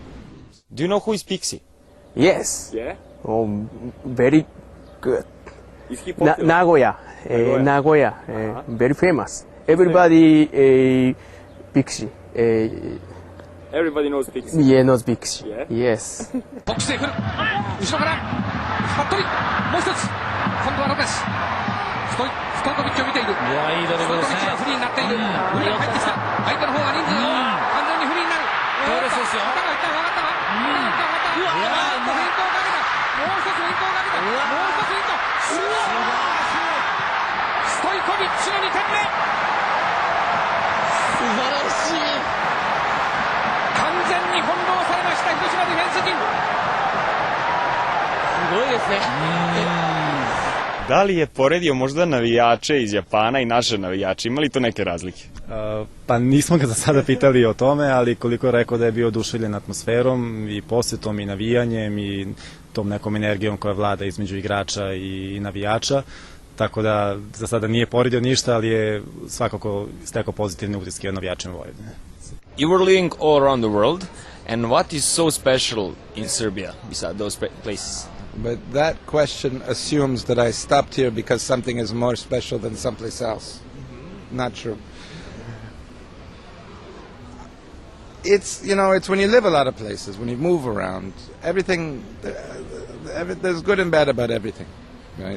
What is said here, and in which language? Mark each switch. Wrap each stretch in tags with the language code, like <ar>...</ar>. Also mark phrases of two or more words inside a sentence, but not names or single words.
<en>Do you know who is Pixie? Yes. Yeah? Very good. Is he popular? Nagoya, very famous. Everybody, Pixie. Everybody knows Pixie. Yeah, knows Pixie. Yeah? Yes.</en> <ja>ボックスへ来る後ろから服部もう一つ今度はロペスストイコビッチを見ているストイコビッチがフリーになっているフリーが入ってきた相手の方が人数完全にフリーになる頭がいった分かったわフェイントをかけたもう一つフェイントをかけたもう一つフェイントストイコビッチの2点目素晴らしい完全に翻弄されました広島ディフェンス陣すごいですね</ja> <sr>Da li je poredio možda navijače iz Japana i naše navijače? Ima li to neke razlike? Pa nismo ga za sada pitali o tome, ali koliko je rekao da je bio oduševljen atmosferom i posjetom i navijanjem i tom nekom energijom koja vlada između igrača i navijača. Tako da za sada nije poredio ništa, ali je svakako stekao pozitivne utiske o navijačima Vojvodine.</sr> <en>You were living all around the world, and what is so special in Serbia besides those places? But that question assumes that I stopped here because something is more special than someplace else. Not true. It's, you know, it's when you live a lot of places, when you move around, everything, there's good and bad about everything, right?</en>